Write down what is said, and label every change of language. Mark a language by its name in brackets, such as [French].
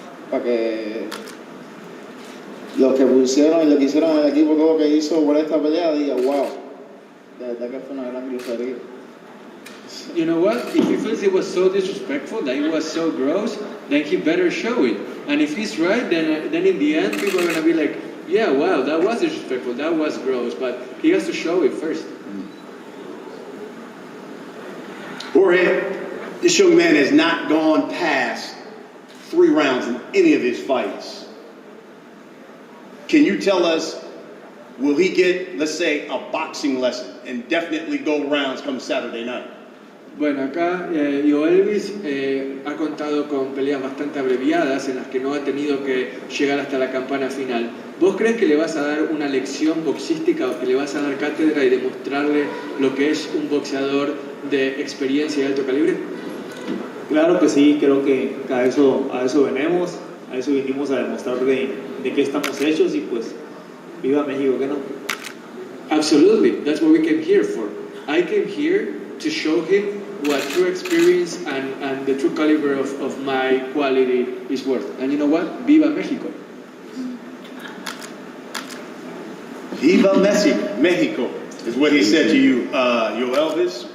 [Spanish] Para que los que pusieron y lo que hicieron el equipo, todo lo que hizo por esta pelea, diga, wow, de verdad que fue una gran grosería. [English] You know what? If he feels it was so disrespectful, that it was so gross, then he better show it. And if he's right, then in the end, people are going to be like, yeah, wow, that was disrespectful, that was gross, but he has to show it first. Jorge, this young man has not gone past 3 rounds in any of his fights. Can you tell us, will he get, let's say, a boxing lesson and definitely go rounds come Saturday night? [Spanish] Bueno, acá Yoelvis ha contado con peleas bastante abreviadas en las que no ha tenido que llegar hasta la campana final. ¿Vos crees que le vas a dar una lección boxística o que le vas a dar cátedra y demostrarle lo que es un boxeador de experiencia y alto calibre? Claro que sí, creo que a eso venimos, a eso vinimos a demostrar de qué estamos hechos y pues viva México, ¿qué no? [English] Absolutely, that's what we came here for. I came here to show him what true experience and the true caliber of my quality is worth. And you know what? [Spanish] Viva Mexico. Viva Mexico [English] is what he said to you, Yoelvis.